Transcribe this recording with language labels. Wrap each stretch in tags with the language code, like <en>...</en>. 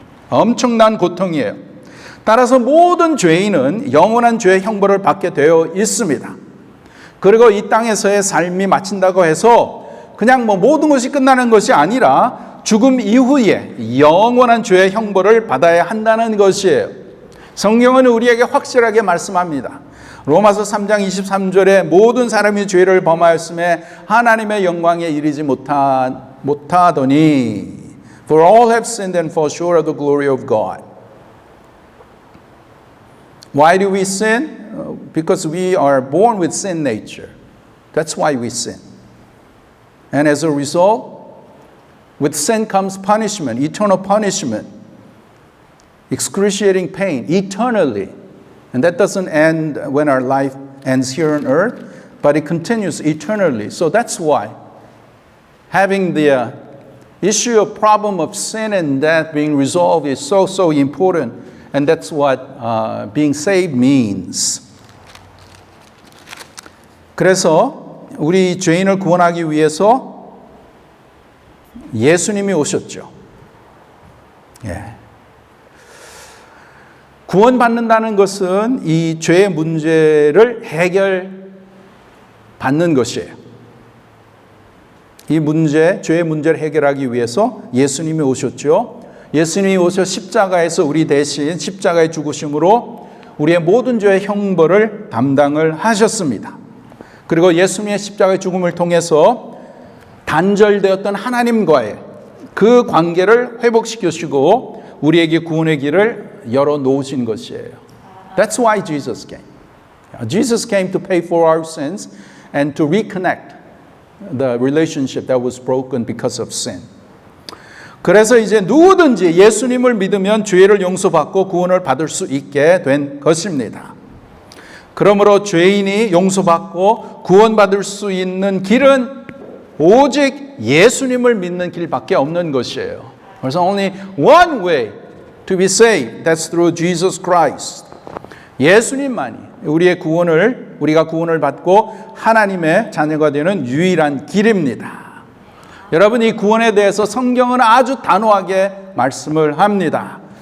<ko>엄청난 고통이에요. 따라서 모든 죄인은 영원한 죄의 형벌을 받게 되어 있습니다. 그리고 이 땅에서의 삶이 마친다고 해서 그냥 모든 것이 끝나는 것이 아니라 죽음 이후에 영원한 죄의 형벌을 받아야 한다는 것이에요. 성경은 우리에게 확실하게 말씀합니다. 로마서 3장 23절에 모든 사람이 죄를 범하였음에 하나님의 영광에 이르지 못하더니</ko> <en>For all have sinned and fall short of the glory of God. Why do we sin? Because we are born with sin nature. That's why we sin. And as a result, with sin comes punishment, eternal punishment, excruciating pain, eternally. And that doesn't end when our life ends here on earth, but it continues eternally. So that's why having the issue of problem of sin and death being resolved is so important. And that's what being saved means.</en> <ko>그래서 우리 죄인을 구원하기 위해서 예수님이 오셨죠. 예. 구원받는다는 것은 이 죄의 문제를 해결받는 것이에요. 이 문제, 죄의 문제를 해결하기 위해서 예수님이 오셨죠. 예수님이 오셔 십자가에서 우리 대신 십자가의 죽으심으로 우리의 모든 죄의 형벌을 담당을 하셨습니다. 그리고 예수님의 십자가의 죽음을 통해서 단절되었던 하나님과의 그 관계를 회복시키시고 우리에게 구원의 길을 열어놓으신 것이에요.</ko> <en>That's why Jesus came. Jesus came to pay for our sins and to reconnect the relationship that was broken because of sin.</en> <ko>그래서 이제 누구든지 예수님을 믿으면 죄를 용서받고 구원을 받을 수 있게 된 것입니다. 그러므로 죄인이 용서받고 구원받을 수 있는 길은 오직 예수님을 믿는 길밖에 없는 것이에요. 그래서</ko> <en>only one way to be saved, that's through Jesus Christ.</en> <ko>예수님만이 우리가 구원을 받고 하나님의 자녀가 되는 유일한 길입니다. 여러분, 이 구원에 대해서 성경은 아주 단호하게 말씀을 합니다.</ko>